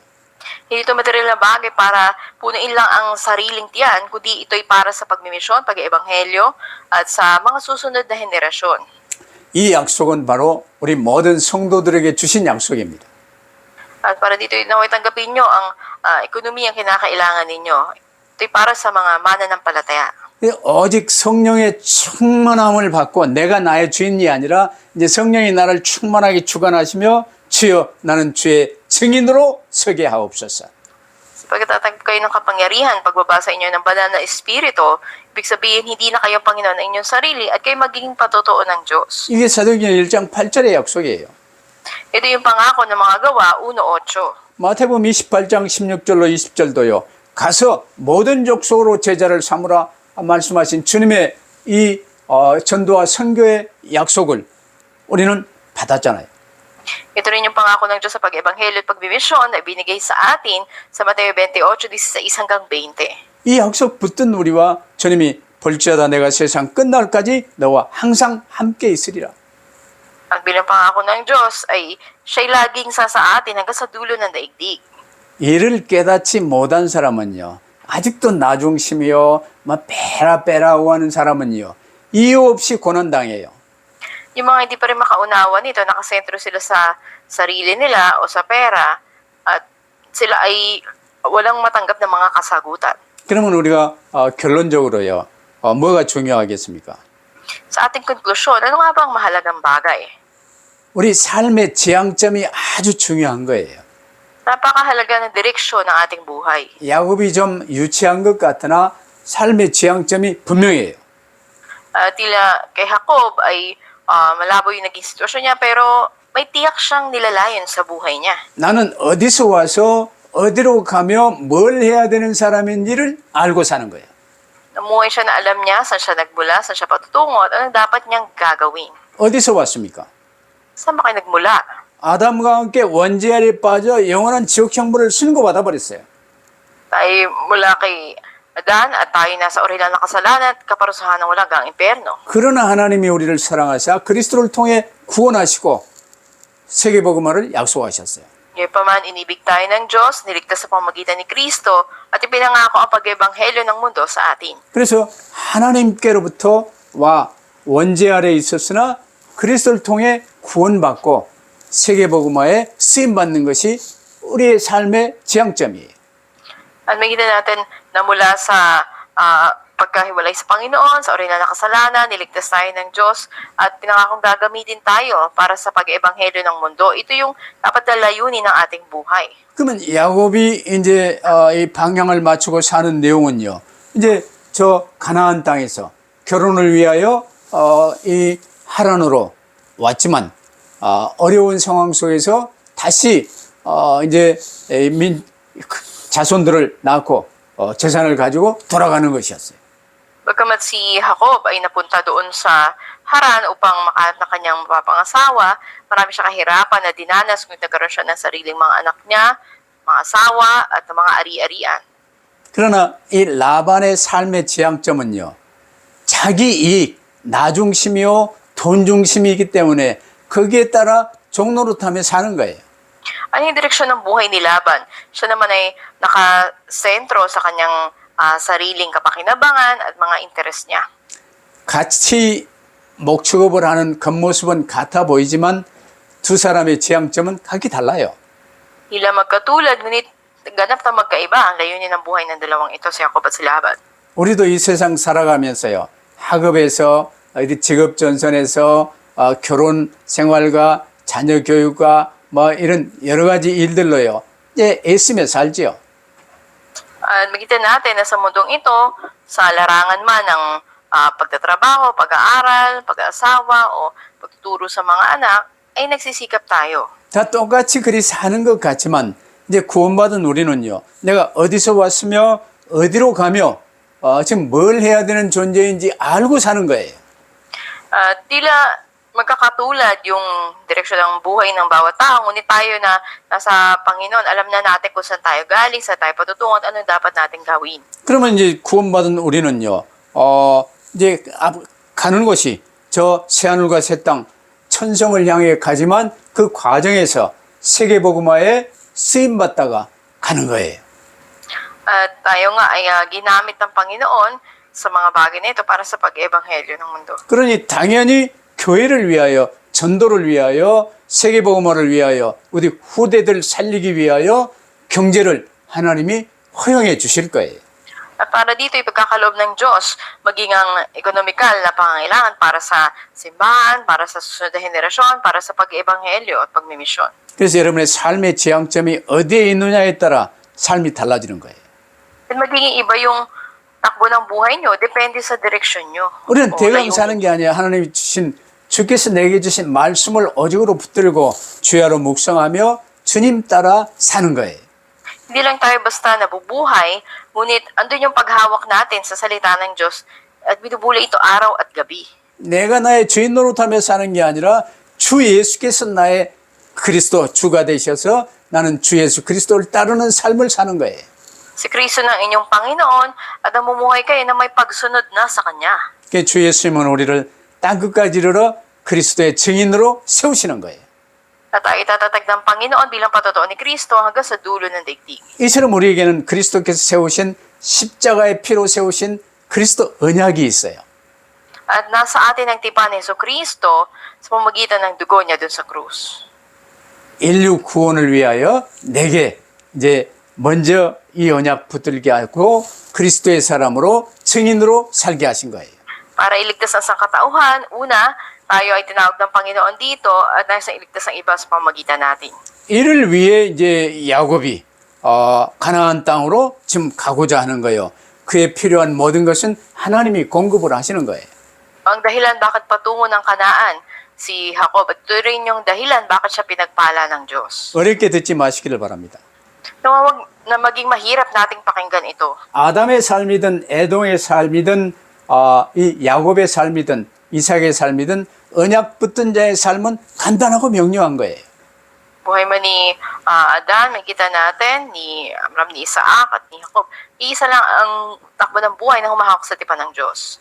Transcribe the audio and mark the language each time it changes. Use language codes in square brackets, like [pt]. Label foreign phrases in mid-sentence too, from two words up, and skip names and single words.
[tl] Hindi ito material na bagay para punuin lang ang sariling tiyan, kundi ito'y para sa pagmimisyon, pag-ebanghelyo, at sa mga susunod na henerasyon. [ko] 이 약속은 바로 우리 모든 성도들에게 주신 약속입니다. [tl] At para dito naway tanggapin nyo ang ekonomiyang kinakailangan ninyo. Ito'y para sa mga mananampalataya. [ko] 오직 성령의 충만함을 받고 내가 나의 주인이 아니라 이제 성령이 나를 충만하게 주관하시며 주여 나는 주의 증인으로 서게 하옵소서. [tl] Pagkatatanggap kayo ng kapangyarihan, pagbabasa inyo ng banal na espiritu, ibig sabihin hindi na kayo Panginoon ng inyong sarili at kayo magiging patotoo ng Diyos. [ko] 이게 사도행전 1장 8절의 약속이에요. [tl] Ito yung pangako ng mga gawa, 1:8. [ko] 마태복음 28장 16절로 20절도요. 가서 모든 족속으로 제자를 삼으라 말씀하신 주님의 이 전도와 선교의 약속을 우리는 받았잖아요. [tl] Ito rin yung pangako ng Diyos sa pag-ebanghelyo at pagbimisyon na ibinigay sa atin sa Mateo 28:16-20. [ko] 이 약속 붙든 우리와 주님이 볼지어다 내가 세상 끝날까지 너와 항상 함께 있으리라. [tl] At bilang pangako ng Diyos ay siya'y laging sa atin hanggang sa dulo ng daigdig. [ko] 이를 깨닫지 못한 사람은요. 아직도 나중심이요. 막 빼라빼라고 하는 사람은요. 이유 없이 고난당해요. [tl] Yung mga hindi pa rin makaunawa nito, nakasentro sila sa sarili nila o sa pera at sila ay walang matanggap ng mga kasagutan. [ko] 그러면 우리가 결론적으로요. 뭐가 중요하겠습니까? [tl] Sa ating konklusyon, ano nga ba ang mahalagang bagay? [ko] 우리 삶의 지향점이 아주 중요한 거예요. [tl] Napakahalaga ng direksyon ng ating buhay. [ko] 야곱이 좀 유치한 것 같으나 삶의 지향점이 분명해요. [tl] Tila kay Jacob ay malabo yung naging sitwasyon niya pero may tiyak siyang nilalayon sa buhay niya. [ko] 나는 어디서 와서 어디로 가며 뭘 해야 되는 사람인지를 알고 사는 거예요. [tl] Namuhay siya na alam niya saan siya nagmula, saan siya patutungo at anong dapat niyang gagawin. [ko] 어디서 왔습니까? [tl] Saan ba kayo nagmula? [ko] 아담과 함께 원죄아래 빠져 영원한 지옥 형벌을 신고받아 버렸어요. [tl] Tayo mula kay Adan at tayo nasa orihinal na kasalanan at kaparusahan ng walang hanggang impyerno. [ko] 그러나 하나님이 우리를 사랑하사 그리스도를 통해 구원하시고 세계복음화를 약속하셨어요. [tl] Ngayon inibig tayo ng Diyos, niligtas sa pamamagitan ni Kristo, at ipinangako ang pag-ebanghelyo ng mundo sa atin. [ko] 그래서 하나님께로부터 와 원죄 아래 있었으나 그리스도를 통해 구원받고 세계복음화에 쓰임받는 것이 우리의 삶의 지향점이에요. [tl] At makita natin na mula sa pagkahiwalay sa Panginoon, sa orihinal na kasalanan, niligtas tayo ng Diyos, at pinangakong gagamitin tayo para sa pag-ebanghelyo ng mundo. Ito yung dapat na layunin ng ating buhay. [ko] 그러면 야곱이 이제 이 방향을 맞추고 사는 내용은요. 이제 저 가나안 땅에서 결혼을 위하여 이 하란으로 왔지만 어려운 상황 속에서 다시 이제 자손들을 낳고 재산을 가지고 돌아가는 것이었어요. [tl] Bagamat si Jacob ay napunta doon sa Haran upang makahanap na kanyang mapapangasawa, marami siya kahirapan na dinanas ngunit nagkaroon siya ng sariling mga anak niya, mga asawa at mga ari-arian. [ko] 그러나 이 라반의 삶의 지향점은요. 자기 이익, 나 중심이요, 돈 중심이기 때문에 거기에 따라 종노릇하며 사는 거예요. [tl] Ano yung direksyon ng buhay ni Laban? Siya naman ay nakasentro sa kanyang sariling kapakinabangan at mga interes niya. [ko] 같이 목축업을 하는 겉모습은 같아 보이지만 두 사람의 지향점은 각기 달라요. [tl] Tila magkatulad, ngunit ganap na magkaiba ang layunin ng buhay ng dalawang ito, si Jacob at si Laban. [ko] 우리도 이 세상 살아가면서요. 학업에서 어디 직업 전선에서 결혼 생활과 자녀 교육과 뭐 이런 여러 가지 일들로요. 이제 애쓰며 살지요. [tl] At makita natin na sa mundong ito, sa larangan man ng pagtatrabaho, pag-aaral, pag-aasawa o pagtuturo sa mga anak, ay nagsisikap tayo. [ko] 다 똑같이 그리 사는 것 같지만 이제 구원받은 우리는요. 내가 어디서 왔으며 어디로 가며 지금 뭘 해야 되는 존재인지 알고 사는 거예요. [tl] Tila magkakatulad yung direksyon ng buhay ng bawat tao, ngunit tayo na nasa Panginoon, alam na natin kung saan tayo galing, saan tayo patutungo, at ano dapat natin gawin. [ko] 그러면 이제 구원받은 우리는요. 이제 가는 곳이 저 새하늘과 새 땅 천성을 향해 가지만 그 과정에서 세계복음화에 쓰임받다가 가는 거예요. [tl] At tayo nga ay ginamit ng Panginoon sa mga bagay na ito para sa pag-ebanghelyo ng mundo. [ko] 그러니 당연히 교회를 위하여, 전도를 위하여, 세계복음화를 위하여, 우리 후대들 살리기 위하여 경제를 하나님이 허용해 주실 거예요. [tl] At para dito ipagkakaloob ng Diyos, maging ang ekonomikal na pangangailangan para sa simbahan, para sa susunod na henerasyon, para sa pag-ebanghelyo at pagmimisyon. [ko] 그래서 여러분의 삶의 지향점이 어디에 있느냐에 따라 삶이 달라지는 거예요. [tl] At magiging iba yung takbo ng buhay nyo, depende sa direksyon nyo. [ko] 우리는 [tl] O [ko] 대강 [tl] layunin. [ko] 사는 게 아니라 하나님이 주신 주께서 내게 주신 말씀을 오직으로 붙들고 주야로 묵상하며 주님 따라 사는 거예요. [tl] Hindi lang tayo basta nabubuhay, ngunit andun yung paghawak natin sa salita ng Diyos at binubulay ito araw at gabi. [ko] 내가 나의 주인 노릇하며 사는 게 아니라 주 예수께서 나의 그리스도 주가 되셔서 나는 주 예수 그리스도를 따르는 삶을 사는 거예요. [tl] Si Kristo ng inyong Panginoon at namumuhay kayo na may pagsunod na sa Kanya. [ko] 그 주 예수님은 우리를 땅끝까지 이르러 그리스도의 증인으로 세우시는 거예요. [tl] At tayo itatatag ng Panginoon bilang patotoo ni Kristo hanggang sa dulo ng daigdig. [ko] 이처럼 우리에게는 그리스도께서 세우신 십자가의 피로 세우신 그리스도 언약이 있어요. [tl] At nasa atin ang tipan ni Kristo sa pamamagitan ng dugo niya dun sa krus. [ko] 인류 구원을 위하여 내게 이제 먼저 이 언약 붙들게 하고 그리스도의 사람으로 증인으로 살게 하신 거예요. [tl] Para iligtas ang sangkatauhan, una, tayo ay tinawag ng Panginoon dito at nasa iligtas ang iba sa pamamagitan natin. [ko] 이를 위해 이제 야곱이 가나안 땅으로 지금 가고자 하는 거예요. 그에 필요한 모든 것은 하나님이 공급을 하시는 거예요. [tl] Ang dahilan bakit patungo ng Kanaan si Jacob at ito rin yung dahilan bakit siya pinagpala ng Diyos. [ko] 어렵게 듣지 마시기를 바랍니다. [tl] Nawawag na maging mahirap nating pakinggan ito. [ko] 아담의 삶이든 에돔의 삶이든 이 야곱의 삶이든 이삭의 삶이든 언약 붙든 자의 삶은 간단하고 명료한 거예요. [tl] Buhay man ni Adan, makikita natin, ni Abraham, ni Isaac at ni Jacob. Iisa lang ang takbo ng buhay na humahawak sa tipan ng Diyos.